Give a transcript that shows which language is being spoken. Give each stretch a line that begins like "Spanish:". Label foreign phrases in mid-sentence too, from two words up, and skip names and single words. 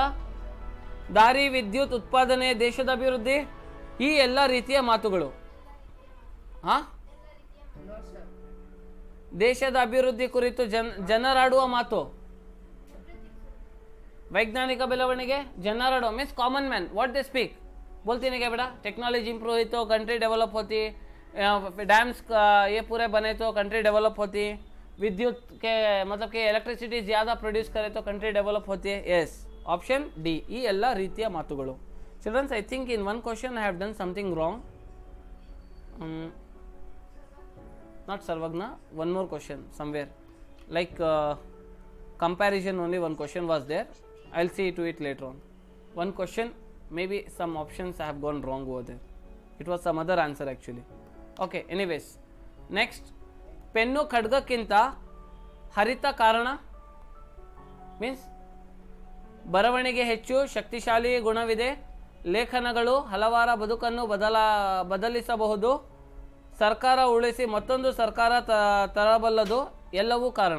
Kannada: ದಾರಿ, ವಿದ್ಯುತ್ ಉತ್ಪಾದನೆ ದೇಶದ ಅಭಿವೃದ್ಧಿ. ಈ ಎಲ್ಲ ರೀತಿಯ ಮಾತುಗಳು ದೇಶದ ಅಭಿವೃದ್ಧಿ ಕುರಿತು ಜನರಾಡುವ ಮಾತು.
English: वैज्ञानिक
Kannada: ಬೆಳವಣಿಗೆ, ಜನರಾಡೋ
English: means common man what they speak.
Hindi: बोलती नहीं क्या बेटा,
English: technology improve
Hindi: हुई तो
English: country develop
Hindi: होती, डैम्स ये पूरे बने तो
English: country develop
Hindi: होती, विद्युत के मतलब कि इलेक्ट्रिसिटी ज़्यादा प्रोड्यूस करे तो
English: country develop
Hindi: होती है.
English: yes, option D.
Kannada: ಈ ಎಲ್ಲ ರೀತಿಯ ಮಾತುಗಳು.
English: childrens, I think in one question I have done something wrong. not Sarvagna, one more question somewhere, like comparison only one question was there. I'll see to it later on. One question, maybe some options I have gone wrong over there. It was some other answer actually. Okay, anyways, next,
Kannada: ಪೆನ್ನು ಖಡ್ಗಕ್ಕಿಂತ ಹರಿತ ಕಾರಣ ಮೀನ್ಸ್ ಬರವಣಿಗೆ ಹೆಚ್ಚು ಶಕ್ತಿಶಾಲಿ ಗುಣವಿದೆ, ಲೇಖನಗಳು ಹಲವಾರ ಬದುಕನ್ನು ಬದಲಿಸಬಹುದು, ಸರ್ಕಾರ ಉಳಿಸಿ ಮತ್ತೊಂದು ಸರ್ಕಾರ ತರಬಲ್ಲದು, ಎಲ್ಲವೂ ಕಾರಣ.